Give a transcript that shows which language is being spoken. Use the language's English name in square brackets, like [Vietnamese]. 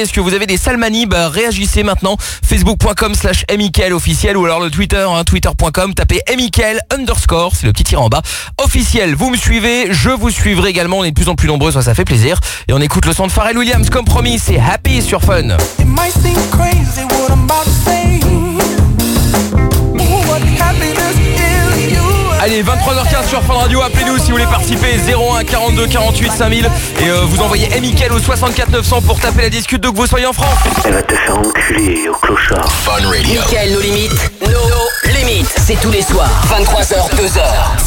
[French] Est-ce que vous avez des sales manies? Bah, réagissez maintenant. facebook.com/mikaelofficiel ou alors le Twitter, hein, twitter.com, tapez mikael_, c'est le petit tir en bas. Officiel, vous me suivez, je vous suivrai également. On est de plus en plus nombreux, ça fait plaisir. Et on écoute le son de Pharrell Williams, comme promis, c'est Happy sur Fun. [English] It might seem crazy what I'm about to say. [French] Allez, 23h15 sur Fun Radio, appelez-nous si vous voulez participer, 01 42 48 5000 et vous envoyez Mikael au 64 900 pour taper la discute, donc vous soyez en France. Elle va te faire enculer au clochard. Fun Radio. Mikael, nos limites, c'est tous les soirs, 23h, 2h